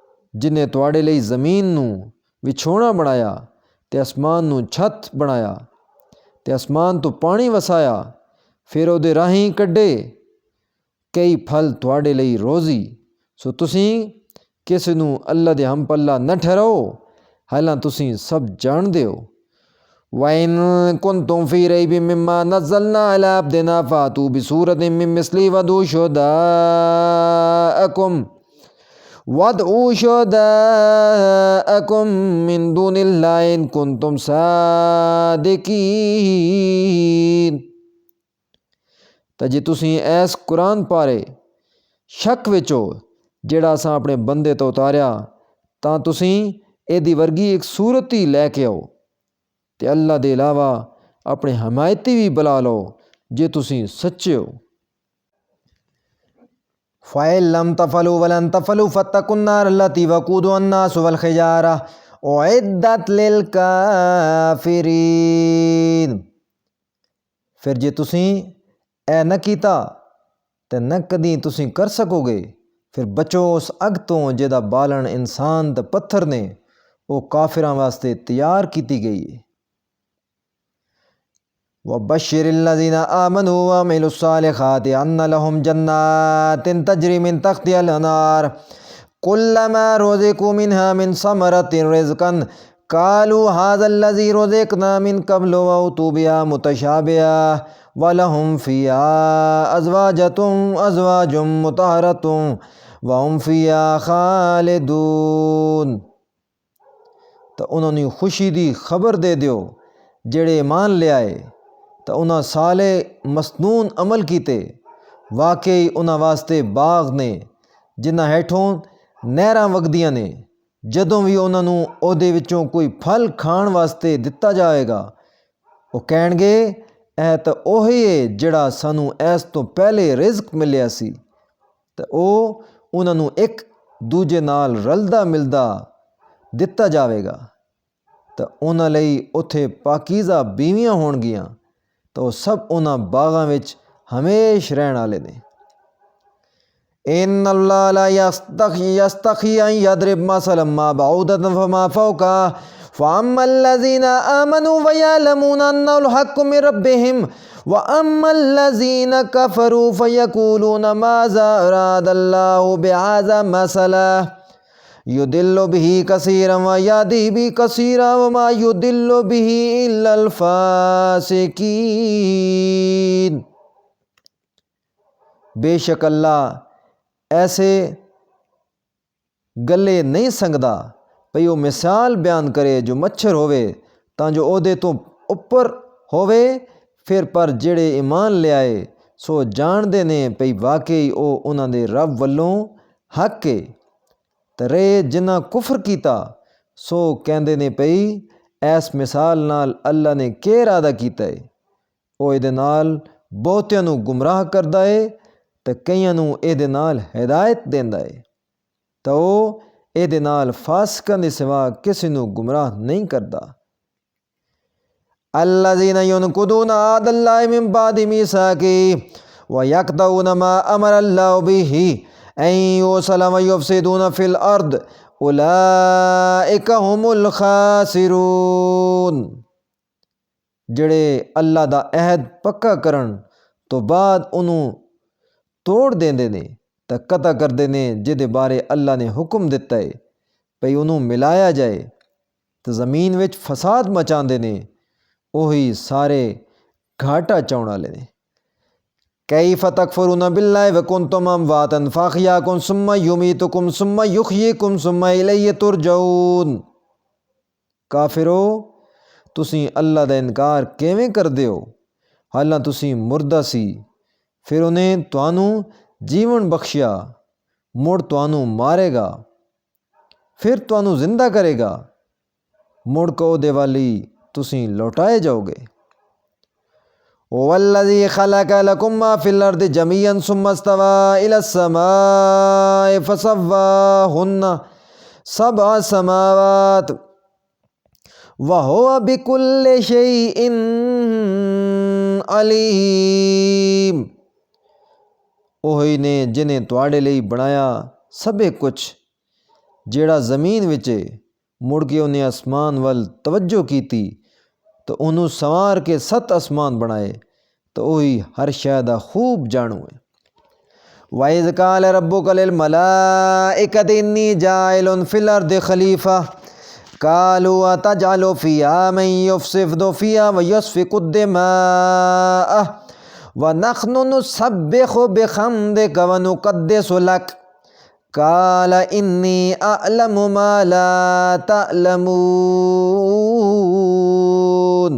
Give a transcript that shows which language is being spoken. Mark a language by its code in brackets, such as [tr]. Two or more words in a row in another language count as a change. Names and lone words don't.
[pa] ਜਿਨੇ ਤੁਹਾਡੇ ਲਈ ਜ਼ਮੀਨ ਨੂੰ ਵਿਛੋਣਾ ਬਣਾਇਆ ਤੇ ਅਸਮਾਨ ਨੂੰ ਛੱਤ ਬਣਾਇਆ ਤੇ ਅਸਮਾਨ ਤੋਂ ਪਾਣੀ ਵਸਾਇਆ, ਫਿਰ ਉਹਦੇ ਰਾਹੀਂ ਕੱਢੇ ਕਈ ਫਲ ਤੁਹਾਡੇ ਲਈ ਰੋਜ਼ੀ। ਸੋ ਤੁਸੀਂ ਕਿਸੇ ਨੂੰ ਅੱਲਾ ਦੇ ਹਮਪੱਲਾ ਨਾ ਠਹਿਰਾਓ, ਹਾਲਾਂ ਤੁਸੀਂ ਸਭ ਜਾਣਦੇ ਹੋ। [ar] وَإِن كُنتُمْ فِي رَيْبٍ مِّمَّا نَزَّلْنَا عَلَىٰ عَبْدِنَا فَأْتُوا بِسُورَةٍ مِّن مِّثْلِهِ وَادْعُوا شُهَدَاءَكُم مِّن دُونِ اللَّهِ إِن كُنتُمْ صَادِقِينَ۔ [pa] ਤਾਂ ਜੇ ਤੁਸੀਂ ਇਸ ਕੁਰਾਨ ਬਾਰੇ ਸ਼ੱਕ ਵਿੱਚ ਹੋ ਜਿਹੜਾ ਅਸਾਂ ਆਪਣੇ ਬੰਦੇ ਤੋਂ ਉਤਾਰਿਆ, ਤਾਂ ਤੁਸੀਂ ਇਹਦੀ ਵਰਗੀ ਇੱਕ ਸੂਰਤ ਹੀ ਲੈ ਕੇ ਆਓ ਤੇ ਅੱਲਾ ਦੇ ਇਲਾਵਾ ਆਪਣੇ ਹਮਾਇਤੀ ਵੀ ਬੁਲਾ ਲਓ ਜੇ ਤੁਸੀਂ ਸੱਚੇ ਹੋ۔ [ar] فَإِن لَّمْ تَفْعَلُوا وَلَن تَفْعَلُوا فَاتَّقُوا النَّارَ الَّتِي وَقُودُهَا النَّاسُ وَالْحِجَارَةُ أُعِدَّتْ لِلْكَافِرِينَ۔ [pa] ਫਿਰ ਜੇ ਤੁਸੀਂ ਇਹ ਨਾ ਕੀਤਾ ਤੇ ਨਾ ਕਦੀ ਤੁਸੀਂ ਕਰ ਸਕੋਗੇ, ਫਿਰ ਬਚੋ ਉਸ ਅੱਗ ਤੋਂ ਜਿਹਦਾ ਬਾਲਣ ਇਨਸਾਨ ਤੇ ਪੱਥਰ ਨੇ, ਉਹ ਕਾਫਿਰਾਂ ਵਾਸਤੇ ਤਿਆਰ ਕੀਤੀ ਗਈ ਹੈ۔ [ar] وَبَشِّرِ الَّذِينَ آمَنُوا وَعَمِلُوا الصَّالِحَاتِ أَنَّ لَهُمْ جَنَّاتٍ تَجْرِي مِن تَحْتِهَا الْأَنْهَارُ كُلَّمَا رُزِقُوا مِنْهَا مِنْ ثَمَرَةٍ رِزْقًا قَالُوا هَٰذَا الَّذِي رُزِقْنَا مِن قَبْلُ وَأُوتُوا بِهَا مُتَشَابِهًا وَلَهُمْ فِيهَا أَزْوَاجٌ مُطَهَّرَةٌ وَهُمْ فِيهَا خَالِدُونَ۔ [pa] ਤਾਂ ਉਹਨਾਂ ਨੂੰ ਖੁਸ਼ੀ ਦੀ ਖਬਰ ਦੇ ਦਿਓ ਜਿਹੜੇ ایمان ਲਿਆਏ ਤਾਂ ਉਹਨਾਂ ਸਾਲੇ ਮਸਨੂਨ ਅਮਲ ਕੀਤੇ, ਵਾਕਈ ਉਹਨਾਂ ਵਾਸਤੇ ਬਾਗ ਨੇ ਜਿਨ੍ਹਾਂ ਹੇਠੋਂ ਨਹਿਰਾਂ ਵਗਦੀਆਂ ਨੇ। ਜਦੋਂ ਵੀ ਉਹਨਾਂ ਨੂੰ ਉਹਦੇ ਵਿੱਚੋਂ ਕੋਈ ਫਲ ਖਾਣ ਵਾਸਤੇ ਦਿੱਤਾ ਜਾਏਗਾ, ਉਹ ਕਹਿਣਗੇ ਇਹ ਤਾਂ ਉਹੀ ਹੈ ਜਿਹੜਾ ਸਾਨੂੰ ਇਸ ਤੋਂ ਪਹਿਲੇ ਰਿਜ਼ਕ ਮਿਲਿਆ ਸੀ। ਤਾਂ ਉਹ ਉਹਨਾਂ ਨੂੰ ਇੱਕ ਦੂਜੇ ਨਾਲ ਰਲਦਾ ਮਿਲਦਾ ਦਿੱਤਾ ਜਾਵੇਗਾ। ਤਾਂ ਉਹਨਾਂ ਲਈ ਉੱਥੇ ਪਾਕੀਜ਼ਾ ਬੀਵੀਆਂ ਹੋਣਗੀਆਂ, ਤਾਂ ਉਹ ਸਭ ਉਹਨਾਂ ਬਾਗਾਂ ਵਿੱਚ ਹਮੇਸ਼ਾ ਰਹਿਣ ਵਾਲੇ ਨੇ۔ [ar] إِنَّ اللَّهَ لَا يَسْتَحْيِي أَن يَضْرِبَ مَثَلًا مَّا بَعُوضَةً فَمَا فَوْقَهَا فَأَمَّا الَّذِينَ آمَنُوا فَيَعْلَمُونَ أَنَّهُ الْحَقُّ مِن رَّبِّهِمْ وَأَمَّا الَّذِينَ كَفَرُوا فَيَقُولُونَ مَاذَا أَرَادَ اللَّهُ بِهَٰذَا مَثَلًا يُضِلُّ بِهِ كَثِيرًا وَيَهْدِي بِهِ كَثِيرًا وَمَا يُضِلُّ بِهِ إِلَّا الْفَاسِقِينَ۔ [pa] بے شک اللہ ایسے گلے نہیں سنگدا بھئی وہ مثال بیان کرے جو مچھر ہوئے ਤਾਂ ਜੋ ਉਹਦੇ ਤੋਂ ਉੱਪਰ ਹੋਵੇ। ਫਿਰ ਪਰ ਜਿਹੜੇ ایمان ਲਿਆਏ ਸੋ ਜਾਣਦੇ ਨੇ ਭਈ ਵਾਕਈ ਉਹ ਉਹਨਾਂ ਦੇ ਰੱਬ ਵੱਲੋਂ ਹੱਕ ਹੈ। ਤੇ ਰਹੇ ਜਿਨ੍ਹਾਂ ਕੁਫਰ ਕੀਤਾ ਸੋ ਕਹਿੰਦੇ ਨੇ ਭਈ ਇਸ ਮਿਸਾਲ ਨਾਲ ਅੱਲਾ ਨੇ ਕੀ ਇਰਾਦਾ ਕੀਤਾ ਹੈ। ਉਹ ਇਹਦੇ ਨਾਲ ਬਹੁਤਿਆਂ ਨੂੰ ਗੁੰਮਰਾਹ ਕਰਦਾ ਹੈ ਤੇ ਕਈਆਂ ਨੂੰ ਇਹਦੇ ਨਾਲ ਹਿਦਾਇਤ ਦਿੰਦਾ ਹੈ। ਤਾਂ ਉਹ ਇਹਦੇ ਨਾਲ ਫਾਸਿਕਾਂ ਦੇ ਸਿਵਾ ਕਿਸੇ ਨੂੰ ਗੁੰਮਰਾਹ ਨਹੀਂ ਕਰਦਾ। [ar] الَّذِينَ يَنقُضُونَ عَهْدَ اللَّهِ مِن بَعْدِ مِيثَاقِهِ وَيَقْطَعُونَ مَا أَمَرَ اللَّهُ بِهِ أَن يُوصَلَ وَيُفْسِدُونَ فِي الْأَرْضِ أُولَٰئِكَ هُمُ الْخَاسِرُونَ۔ [pa] ਜਿਹੜੇ ਅੱਲਾ ਦਾ ਅਹਿਦ ਪੱਕਾ ਕਰਨ ਤੋਂ ਬਾਅਦ ਉਹਨੂੰ ਤੋੜ ਦਿੰਦੇ ਨੇ ਤਾਂ ਕਤਲ ਕਰਦੇ ਨੇ ਜਿਹਦੇ ਬਾਰੇ ਅੱਲਾ ਨੇ ਹੁਕਮ ਦਿੱਤਾ ਹੈ ਭਈ ਉਹਨੂੰ ਮਿਲਾਇਆ ਜਾਏ, ਤਾਂ ਜ਼ਮੀਨ ਵਿੱਚ ਫਸਾਦ ਮਚਾਉਂਦੇ ਨੇ, ਉਹੀ ਸਾਰੇ ਘਾਟਾ ਚਾਉਣ ਵਾਲੇ ਨੇ۔ [ar] كَيْفَ تَكْفُرُونَ بِاللَّهِ وَكُنْتُمْ أَمْوَاتًا فَأَحْيَاكُمْ ثُمَّ يُمِيتُكُمْ ثُمَّ يُحْيِيكُمْ ثُمَّ إِلَيْهِ تُرْجَعُونَ۔ [pa] ਕਾਫਿਰੋ ਤੁਸੀਂ ਅੱਲਾ ਦਾ ਇਨਕਾਰ ਕਿਵੇਂ ਕਰਦੇ ਹੋ ਹਾਲਾਂ ਤੁਸੀਂ ਮੁਰਦਾ ਸੀ, ਫਿਰ ਉਹਨੇ ਤੁਹਾਨੂੰ ਜੀਵਨ ਬਖਸ਼ਿਆ, ਮੁੜ ਤੁਹਾਨੂੰ ਮਾਰੇਗਾ, ਫਿਰ ਤੁਹਾਨੂੰ ਜ਼ਿੰਦਾ ਕਰੇਗਾ, ਮੁੜ ਕੇ ਉਹਦੇ ਵਾਲੀ ਤੁਸੀਂ ਲੌਟਾਏ ਜਾਓਗੇ۔ [ar] وَالَّذِي خَلَقَ لَكُم مَّا فِي الْأَرْضِ جَمِيعًا ثُمَّ اسْتَوَىٰ إِلَى السَّمَاءِ فَسَوَّاهُنَّ سَبْعَ سَمَاوَاتٍ وَهُوَ بِكُلِّ شَيْءٍ عَلِيمٌ۔ [pa] ਉਹੀ ਨੇ ਜਿਨੇ ਤੁਹਾਡੇ ਲਈ ਬਣਾਇਆ ਸਭੇ ਕੁਛ ਜਿਹੜਾ ਜ਼ਮੀਨ ਵਿੱਚ ਮੁੜ ਕੇ ਉਹਨੇ ਅਸਮਾਨ ਵੱਲ ਤਵੱਜੋ ਕੀਤੀ ਤਾਂ ਉਹਨੂੰ ਸੰਵਾਰ ਕੇ 7 ਅਸਮਾਨ ਬਣਾਏ ਤਾਂ ਉਹੀ ਹਰ ਸ਼ੈ ਦਾ ਖੂਬ ਜਾਣੂ ਹੈ। [ar] وَإِذْ قَالَ رَبُّكَ لِلْمَلَائِكَةِ إِنِّي جَاعِلٌ فِي الْأَرْضِ خَلِيفَةً قَالُوا أَتَجْعَلُ فِيهَا مَن يُفْسِدُ فِيهَا وَيَسْفِكُ الدِّمَاءَ وَنَحْنُ نُسَبِّحُ بِحَمْدِكَ وَنُقَدِّسُ لَكَ قَالَ إِنِّي أَعْلَمُ مَا لَا تَعْلَمُونَ۔